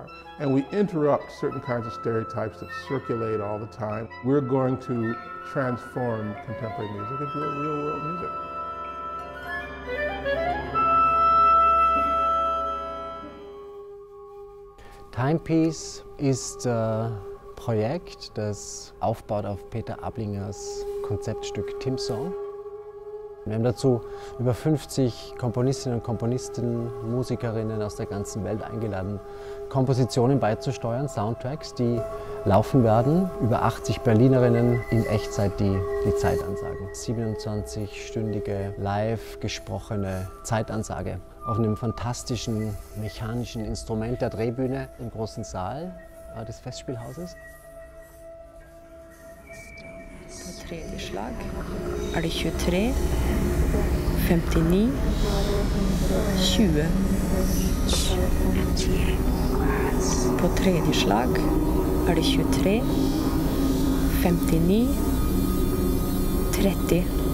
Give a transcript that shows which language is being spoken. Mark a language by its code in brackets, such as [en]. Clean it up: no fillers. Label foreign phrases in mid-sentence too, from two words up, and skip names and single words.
[en] And we interrupt certain kinds of stereotypes that circulate all the time. We're going to transform contemporary music into a real world music. [de] Timepiece ist ein Projekt, das aufbaut auf Peter Ablingers Konzeptstück Timsong. Wir haben dazu über 50 Komponistinnen und Komponisten, Musikerinnen aus der ganzen Welt eingeladen, Kompositionen beizusteuern, Soundtracks, die laufen werden. Über 80 Berlinerinnen in Echtzeit die Zeitansagen. 27-stündige, live gesprochene Zeitansage auf einem fantastischen mechanischen Instrument der Drehbühne im großen Saal des Festspielhauses. [no] På tredje slag er det 23, 59, 20. På tredje slag er det 23, 59 30.